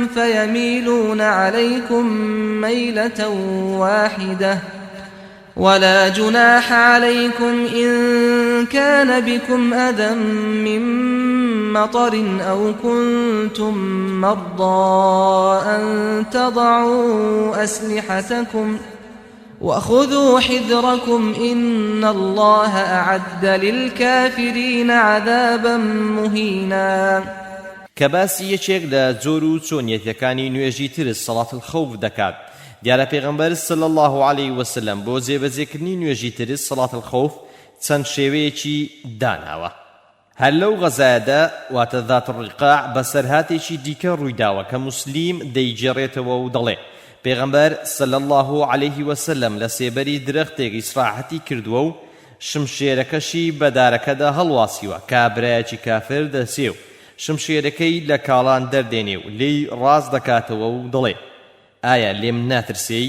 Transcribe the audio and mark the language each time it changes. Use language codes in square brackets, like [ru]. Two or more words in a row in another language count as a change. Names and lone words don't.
[ar] فيميلون عليكم ميلة واحدة ولا جناح عليكم إن كان بكم أذى من مطر أو كنتم مرضى أن تضعوا أسلحتكم وخذوا حذركم إن الله أعد للكافرين عذابا مهينا. [ckb] كباسی یەکێک لە جۆر و چۆنیەتەکانی نوێژی ترس [ar] سەڵات الخەوف [ckb] دەکات. دیارە پێغەمبەر [ar] صلی الله عەلەیه وسلم [ckb] بۆ جێبەجێکردنی نوێژی ترس [ar] سەڵات الخەوف [ckb] چەند شێوەیەکی داناوە. هەر لەو غەزایەدا واتە ذات الڕقاع بەسەرهاتێکی دیکە ڕوویداوە کە موسلیم دەیجێڕێتەوە و دەڵێ پێغەمبەر [ar] صلی الله عەلەیه وسلم [ckb] لە سێبەری درەختێک ئیسراحەتی کردووە و شمشێرەکەشی بە دارەکەدا هەڵواسیوە کابرایەکی کافر دەسێ و شمشێرەکەی لە کاڵان دەردێنێ و لێی ڕاز دەکاتەوە و دەڵێ ئایا لێم ناترسێی؟